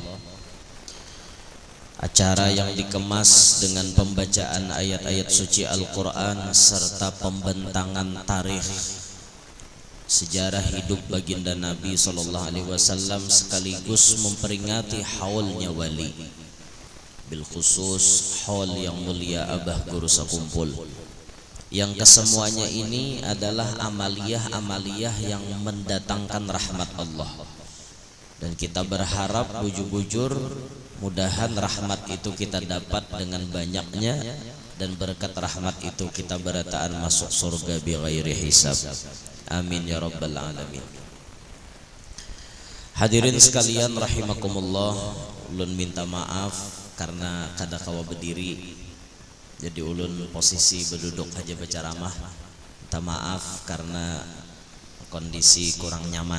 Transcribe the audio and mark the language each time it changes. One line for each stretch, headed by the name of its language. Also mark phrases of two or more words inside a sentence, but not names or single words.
Indonesian: Acara yang dikemas dengan pembacaan ayat-ayat suci Al-Quran serta pembentangan tarikh sejarah hidup baginda Nabi SAW sekaligus memperingati haulnya wali,
Arabic: بالخصوص
Indonesian: haul yang mulia Abah Guru Sakumpul, yang kesemuanya ini adalah amaliyah-amaliyah yang mendatangkan rahmat Allah. Dan kita berharap bujur-bujur mudahan rahmat itu kita dapat dengan banyaknya, dan berkat rahmat itu kita berataan masuk surga
Arabic: بغير حساب. آمين يا رب العالمين.
Banjar: Hadirin sekalian rahimakumullah, ulun minta maaf karena kada kawa berdiri, jadi ulun posisi berduduk aja berceramah.
Indonesian: Minta maaf karena kondisi kurang nyaman.